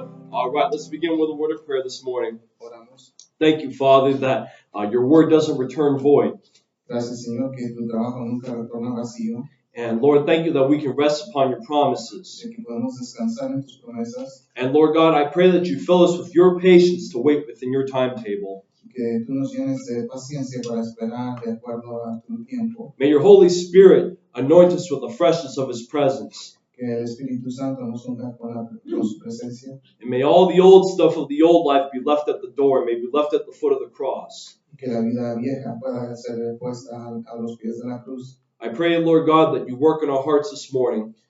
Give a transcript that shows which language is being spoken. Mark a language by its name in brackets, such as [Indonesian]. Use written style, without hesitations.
[English] All right, let's begin with a word of prayer this morning. Thank you, Father, that your word doesn't return void. [Spanish] Gracias, Señor, que tu trabajo nunca retorna vacío. [English] And Lord, thank you that we can rest upon your promises. [Spanish] Que podemos descansar en tus promesas. [English] And Lord God, I pray that you fill us with your patience to wait within your timetable. [Spanish] Que tú nos llenes de paciencia para esperar de acuerdo a tu tiempo. [English] May your Holy Spirit anoint us with the freshness of his presence. [Spanish] Que el Espíritu Santo nos unja con su presencia. [English] And may all the old stuff of the old life be left at the door, may be left at the foot of the cross. [Spanish] Que la vida vieja pueda ser puesta a los pies de la cruz. [English] I pray, Lord God, that you work in our hearts this morning.